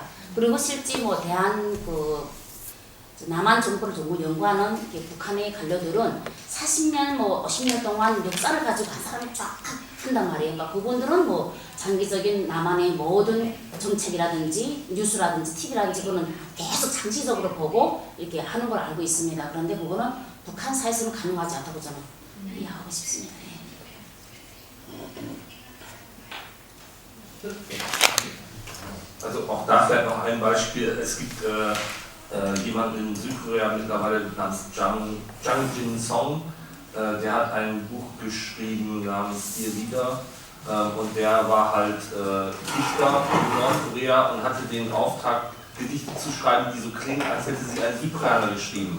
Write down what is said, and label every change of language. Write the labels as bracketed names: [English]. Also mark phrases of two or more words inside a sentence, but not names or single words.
[Korean] 그리고 실제 뭐 남한 정보를 전부 연구하는 북한의 관료들은 40년 50년 동안 역사를 가지고 한 사람이 쫙 한단 말이에요. 그러니까 그분들은 뭐 장기적인 남한의 모든 정책이라든지 뉴스라든지 TV라든지 그거는 계속 장시적으로 보고 이렇게 하는 걸 알고 있습니다. 그런데 그거는 북한 사회에서는 가능하지 않다고 저는 이해하고 싶습니다. [German] Also auch da vielleicht noch ein Beispiel. Es gibt jemanden in Südkorea mittlerweile namens Jang Jin-song, der hat ein Buch geschrieben namens Ihr Lieder und der war halt Dichter in Nordkorea und hatte den Auftrag, Gedichte zu schreiben, die so klingen, als hätte sie ein Südkoreaner geschrieben.